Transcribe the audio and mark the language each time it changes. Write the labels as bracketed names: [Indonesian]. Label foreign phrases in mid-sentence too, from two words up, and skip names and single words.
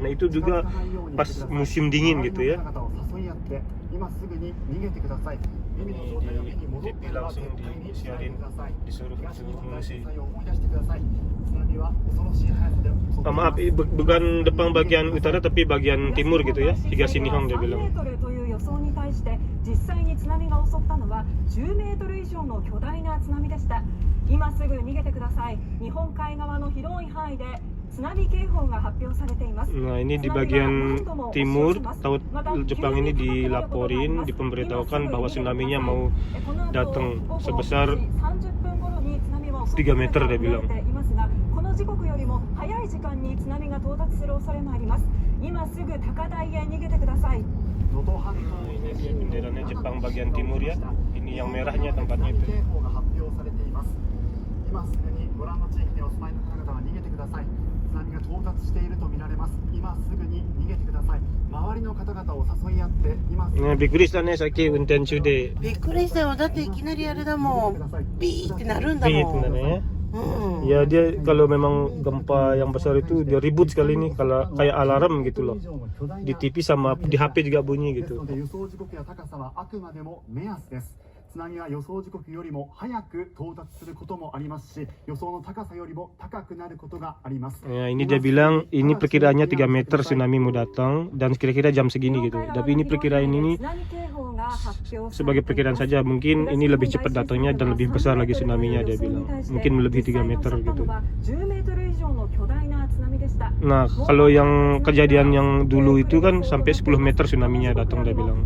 [Indonesian] Itu juga pas musim dingin gitu ya. Ini TV langsung disiarin, disuruh mengungsi. Maaf, bukan depan bagian utara tapi bagian timur gitu ya, Higashinihon dia bilang. [Japanese] 実際に津波が襲ったのは10メートル以上の巨大な津波でした。今すぐ逃げてください。日本海側の広い範囲で津波警報が発表されています。 [Indonesian] Nah, ini di bagian timur, Jepang ini dilaporin, diberitahukan bahwa tsunami-nya mau datang sebesar 3 meter dia bilang. [Japanese] この時刻よりも早い時間に津波が到達する恐れもあります。今すぐ高台へ逃げてください。 [Indonesian] Ini dia benderanya Jepang bagian timur ya. Ini yang merahnya tempatnya itu. Nah, [Japanese] びっくりしたね、さっき運転中で。びっくりしたよ。だっていきなりあれだもん。ビーってなるんだもん。ビーってなるね。 [Indonesian] Ya dia kalau memang gempa yang besar itu dia ribut sekali nih, kalau kayak alarm gitu loh. Di TV sama di HP juga bunyi gitu. [Japanese] 津波は予想時刻よりも早く到達することもありますし、予想の高さよりも高くなることがあります。 [Indonesian] Ya, ini dia bilang ini perkiraannya 3 meter tsunami mau datang dan kira-kira jam segini gitu. Tapi ini perkiraan ini sebagai perkiraan saja, mungkin ini lebih cepat datangnya dan lebih besar lagi tsunami-nya dia bilang. Mungkin melebihi 3 meter gitu. Nah, kalau yang kejadian yang dulu itu kan sampai 10 meter tsunami-nya datang dia bilang.